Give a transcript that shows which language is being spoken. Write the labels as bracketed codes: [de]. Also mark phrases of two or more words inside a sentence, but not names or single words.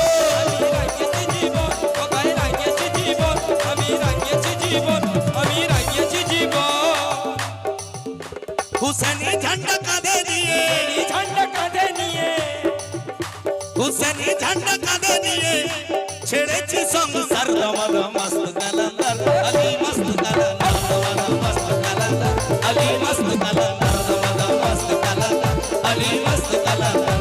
[bn] আমি রাঙিয়েছি জীবন বাবাই রাঙিয়েছি জীবন আমি রাঙিয়েছি জীবন আমি রাঙিয়েছি জীবন হুসেনি ঝান্ডা কাঁধে নিয়ে এই ঝান্ডা কাঁধে নিয়ে হুসেনি ঝান্ডা কাঁধে নিয়ে ছেড়েছি সংসার [ur] دمادم مست قلندر علی مست قلندر دمادم مست قلندر علی مست قلندر دمادم مست قلندر علی مست قلندر